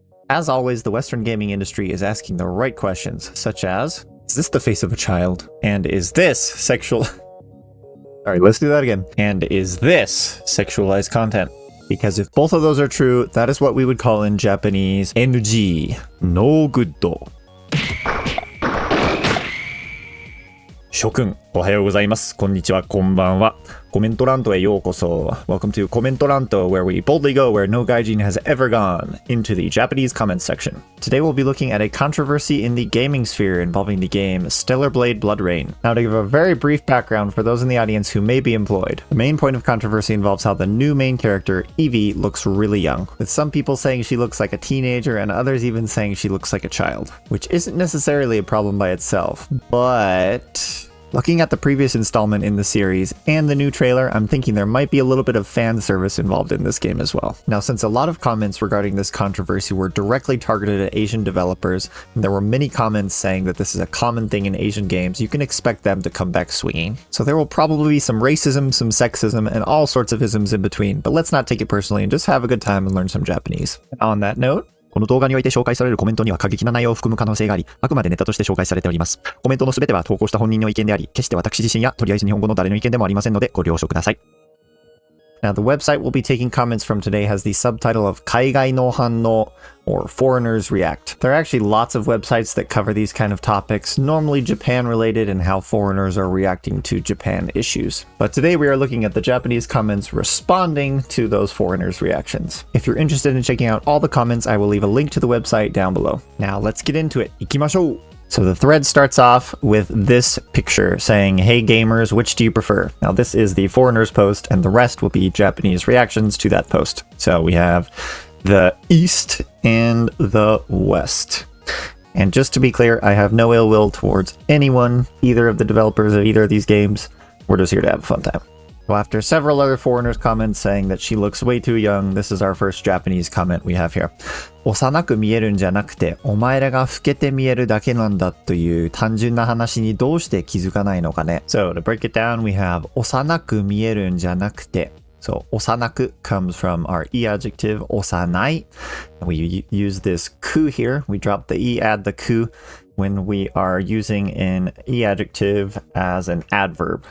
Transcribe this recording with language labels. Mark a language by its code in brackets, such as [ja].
[en] As always, the Western gaming industry is asking the right questions, such as, is this the face of a child? And is this sexual... Sorry, let's do that again. And is this sexualized content? Because if both of those are true, that is what we would call in Japanese NG, no good. [ja] Shokun, おはようございます。こんにちは、こんばんは。コメント乱闘へようこそ。 [en] Welcome to Commento Ranto, where we boldly go where no gaijin has ever gone, into the Japanese comments section. Today we'll be looking at a controversy in the gaming sphere involving the game Stellar Blade Blood Rain. Now to give a very brief background for those in the audience who may be employed, the main point of controversy involves how the new main character, Evie, looks really young, with some people saying she looks like a teenager and others even saying she looks like a child, which isn't necessarily a problem by itself, but... Looking at the previous installment in the series and the new trailer, I'm thinking there might be a little bit of fan service involved in this game as well. Now, since a lot of comments regarding this controversy were directly targeted at Asian developers, and there were many comments saying that this is a common thing in Asian games, you can expect them to come back swinging. So there will probably be some racism, some sexism, and all sorts of isms in between, but let's not take it personally and just have a good time and learn some Japanese. On that note, [ja] この動画において紹介されるコメントには過激な内容を含む可能性があり、あくまでネタとして紹介されております。コメントのすべては投稿した本人の意見であり、決して私自身やとりあえず日本語の誰の意見でもありませんのでご了承ください。 [en] Now, the website we'll be taking comments from today has the subtitle of [ja] 海外の反応 [en] or Foreigners React. There are actually lots of websites that cover these kind of topics, normally Japan related and how foreigners are reacting to Japan issues. But today we are looking at the Japanese comments responding to those foreigners' reactions. If you're interested in checking out all the comments, I will leave a link to the website down below. Now let's get into it. [ja] 行きましょう! [en] So the thread starts off with this picture saying, hey gamers, which do you prefer? Now this is the foreigners post and the rest will be Japanese reactions to that post. So we have the East and the West. And just to be clear, I have no ill will towards anyone, either of the developers of either of these games. We're just here to have a fun time. Well, after several other foreigners' comments saying that she looks way too young, this is our first Japanese comment we have here. [ja] 幼く見えるんじゃなくて、お前らが老けて見えるだけなんだという単純な話にどうして気づかないのかね。 [en] So, to break it down, we have [ja] 幼く見えるんじゃなくて. [en] So, 幼く comes from our e adjective, 幼い. We use this ku here. We drop the e, add the ku when we are using an e adjective as an adverb.